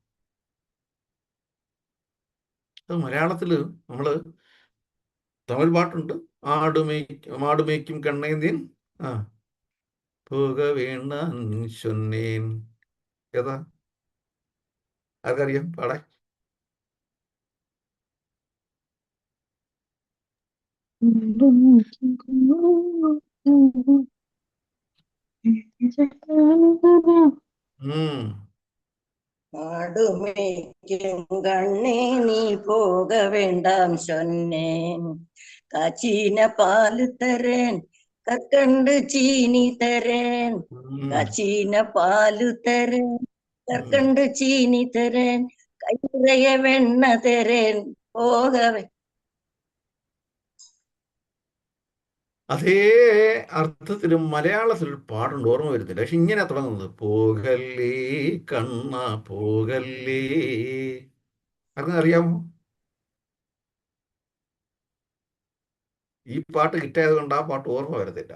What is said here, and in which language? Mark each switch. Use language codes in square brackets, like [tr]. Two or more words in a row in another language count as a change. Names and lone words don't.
[ml] അത് മലയാളത്തില് നമ്മള് തമിഴ് പാട്ടുണ്ട്, [ta] மாடு மேய்க்கும் கண்ணே நீ போக வேண்டாம் சொன்னேன். [ml] ഏതാ? ആർക്കറിയാം? പാടെ. [ta] மாடு மேய்க்கும் கண்ணே நீ போக வேண்டாம் சொன்னேன். காய்ச்சின பால் தரேன், கற்கண்டு சீனி தரேன். காய்ச்சின பால் தரேன், கற்கண்டு சீனி தரேன், கை நிறைய வெண்ண தரேன், போகவே. [ml] അതേ അർത്ഥത്തിലും മലയാളത്തിൽ പാടുണ്ട്, ഓർമ്മ വരുന്നില്ല. പക്ഷെ ഇങ്ങനെ തുടങ്ങുന്നത്, പോകല്ലേ കണ്ണ പോകല്ലേ. ആർക്കും അറിയാമോ? ഈ പാട്ട് കിട്ടിയത് കൊണ്ട് ആ പാട്ട് ഓർമ്മ വരുന്നില്ല.